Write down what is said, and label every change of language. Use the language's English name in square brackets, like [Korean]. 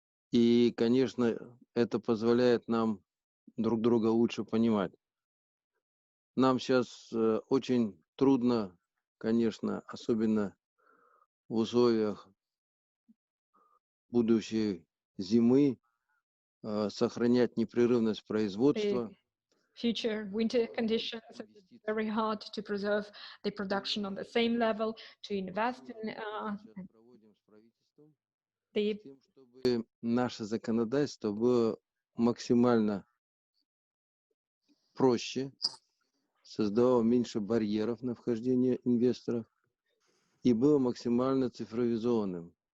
[Russian] И, конечно, это позволяет нам друг друга лучше понимать. Нам сейчас очень трудно, конечно, особенно в условиях будущей зимы, сохранять непрерывность производства. [English] Future winter conditions, it's very hard to preserve the production on the same level, to invest in [Russian] чтобы наше законодательство было максимально проще, создавало меньше барьеров на вхождение инвесторов и было максимально цифровизованным.